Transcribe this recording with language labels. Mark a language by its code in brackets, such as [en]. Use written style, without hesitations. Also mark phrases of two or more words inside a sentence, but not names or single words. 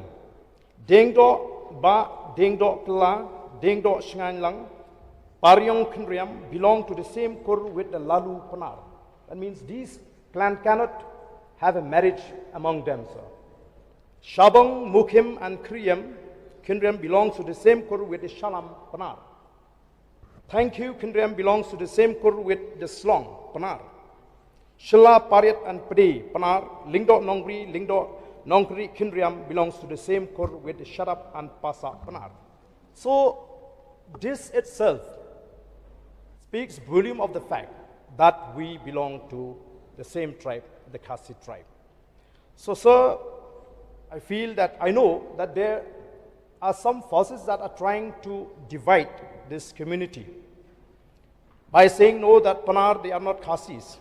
[en] Dengdo Ba, Dengdo Kla, Dengdo Jingialang, Paryong Khriam belong to the same kur with the Lalu Panar. That means these clans cannot have a marriage among them, sir. Shabong, Mukhim, and Khriam belongs to the same kur with the Shalam Panar. Thank you, Khriam belongs to the same kur with the Slong Panar. Shylla, Pariat, and Pade Panar, Lingdo Nongri, Lingdo Nongri, Khriam belongs to the same kur with the Sharap and Pasa Panar. So this itself speaks volume of the fact that we belong to the same tribe, the Khasi tribe. So, sir, I know that there are some forces that are trying to divide this community by saying, no, that Panar, they are not Khasis.